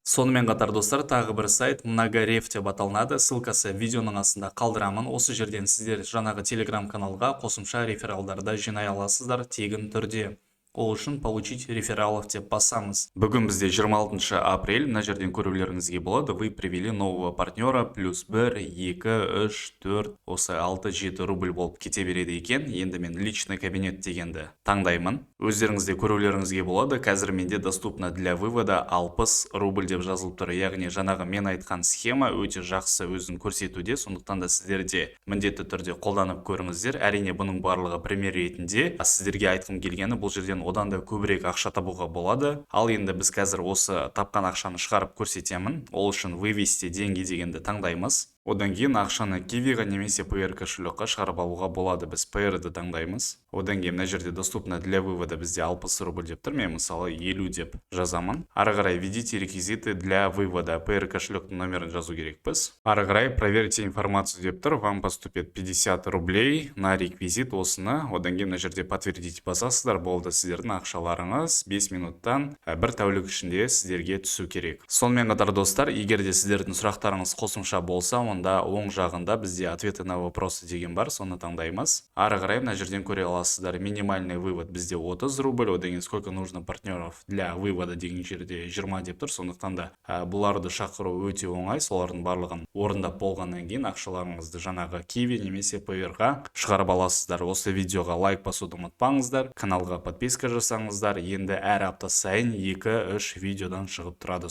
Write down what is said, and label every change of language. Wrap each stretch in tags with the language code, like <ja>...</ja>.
<kk>Сонымен қатар достар, тағы бір сайт Многорев деп аталынады. Ссылкасы видеоның астында қалдырамын. Осы жерден сіздер жаңағы Telegram каналға қосымша рефералдарды жинай аласыздар тегін түрде. Ол үшін</kk> <ru>получить рефералов</ru> <kk>деп басамыз. Бүгін бізде 26 апрель, мына жерден көрулеріңізге болады.</kk> <ru>Вы привели нового партнера, плюс</ru> <kk>1, 2, 3, 4, осы 6-7 рубль болып кете береді екен. Енді мен личный кабинет дегенді таңдаймын. Өздеріңізде көрулеріңізге болады. Қазір менде</kk> <ru>доступно для вывода</ru> <kk>60 рубль деп жазылып тұр. Яғни жаңағы мен айтқан схема өте жақсы өзін көрсетуде. Сондықтан да сіздерде міндетті түрде қолданып көріңіздер. Әрине бұның барлығы пример ретінде. Сіздерге айтқым келгені, бұл жерден одан да көбірек ақша табуға болады. Ал енді біз қазір осы тапқан ақшаны шығарып көрсетемін. Ол үшін</kk> <ru>вывести деньги</ru> <kk>дегенді таңдаймыз. Одан кейін ақшаны Kiwi'ға немесе PR кошелекқа шығарып алуға болады. Біз PR-ді таңдаймыз. Одан кейін мына жерде</kk> <ru>доступно для вывода</ru> <kk>бізде 60 рубль деп тұр. Мен мысалы 50 деп жазамын. Ары қарай</kk> <ru>введите реквизиты для вывода.</ru> <kk>PR кошелектің номерін жазу керекпіз. Ары қарай</kk> <ru>проверьте информацию</ru> <kk>деп тұр.</kk> <ru>Вам поступит 50 рублей на реквизит,</ru> <kk>осыны. Одан кейін мына жерде подтвердить басасыздар, болды. Сіздердің ақшаларыңыз 5 минуттан бір тәулік ішінде сіздерге түсу керек. Сонымен қатар достар, егер де сіздердің сұрақтарыңыз қосымша болса, онда оң жағында бізде</kk> <ru>ответы на вопросы</ru> <kk>деген бар, соны таңдаймыз. Ары қарай мына жерден көре аласыздар.</kk> <ru>Минимальный вывод</ru> <kk>бізде 30 рубль, одан кейін</kk> <ru>сколько нужно партнеров для вывода</ru> <kk>деген жерде 20 деп тұр. Сондықтан да бұларды шақыру өте оңай. Солардың барлығын орындап болғаннан кейін ақшаларыңызды жаңағы Kiwi немесе Payeer-ға шығарып аласыздар. Осы видеоға лайк басуды ұмытпаңыздар, каналға подписка жасаңыздар. Енді әр апта сайын 2-3 видеодан шығып тұрады.</kk>